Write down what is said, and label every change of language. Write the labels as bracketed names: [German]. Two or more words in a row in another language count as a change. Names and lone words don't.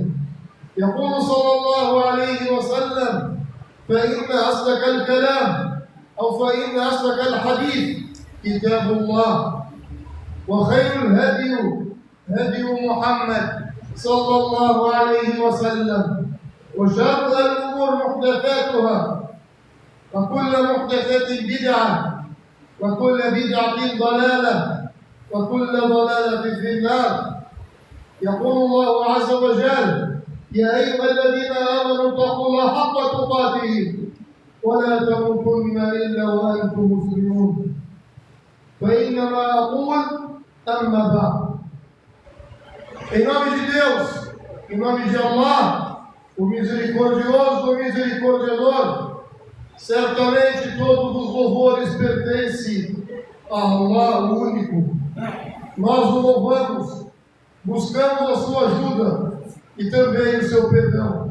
[Arabic] يقول صلى الله عليه وسلم: فإن أصدق الكلام فإن أصدق الحديث كتاب الله وخير الهدي هدي محمد صلى الله عليه وسلم وشر الأمور محدثاتها وكل محدثة بدعة وكل بدعة ضلالة وكل ضلالة في النار. يقول الله عز وجل: يا أيها الذين آمنوا اتقوا الله حق تقاته ولا تموتن إلا وأنتم مسلمون. فإنما أقول أما بعد. [Portuguese] Em nome de Deus, em nome de Allah, o misericordioso, o misericordiador, certamente todos os louvores pertencem a Allah, o único. Nós o louvamos, buscamos a sua ajuda e também o seu perdão.